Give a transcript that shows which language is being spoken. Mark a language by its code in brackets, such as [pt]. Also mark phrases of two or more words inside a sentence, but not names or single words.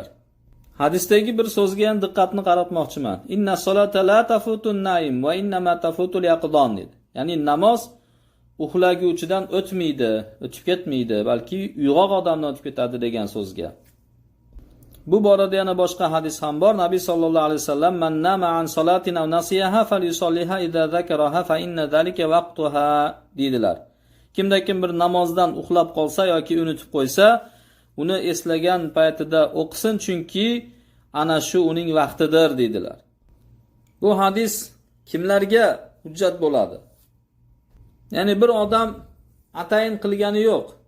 [uz] Hadisdagi bir so'zga ham diqqatni qaratmoqchiman. [ar] إن الصلاة لا تفوت النائم وإنما تفوت اليقظان [uz] dedi. Ya'ni namoz uxlaguvchidan o'tmaydi, o'tib ketmaydi, balki uyg'oq odamdan o'tib ketadi degan so'zga. Bu borada yana boshqa hadis ham bor. [ar] Nabiy صلى الله عليه وسلم من نام عن صلاة أو نسيها فليصلها إذا ذكرها فإن ذلك وقتها dedilar. [uz] Kimda kim bir namozdan uxlab qolsa yoki unutib qo'ysa, uni eslagan paytida o'qisin, chunki ana shu uning vaqtidir dedilar. Bu hadis kimlarga hujjat bo'ladi? Ya'ni bir odam atayin qilgani yo'q.